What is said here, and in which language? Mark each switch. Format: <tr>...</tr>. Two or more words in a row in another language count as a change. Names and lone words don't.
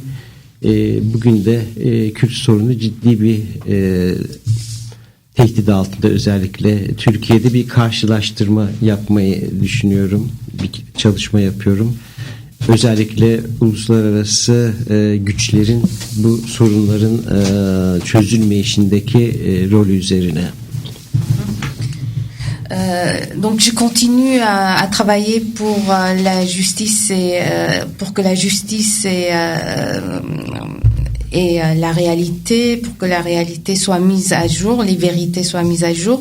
<tr>Bugün de Kürt sorunu ciddi bir tehdit altında, özellikle Türkiye'de bir karşılaştırma yapmayı düşünüyorum. Bir çalışma yapıyorum. Özellikle uluslararası güçlerin bu sorunların çözülmeyişindeki rolü üzerine.</tr> <fr>Donc je continue à travailler pour la justice et pour que la justice et la réalité, pour que la réalité soit mise à jour, les vérités soient mises à jour.</fr>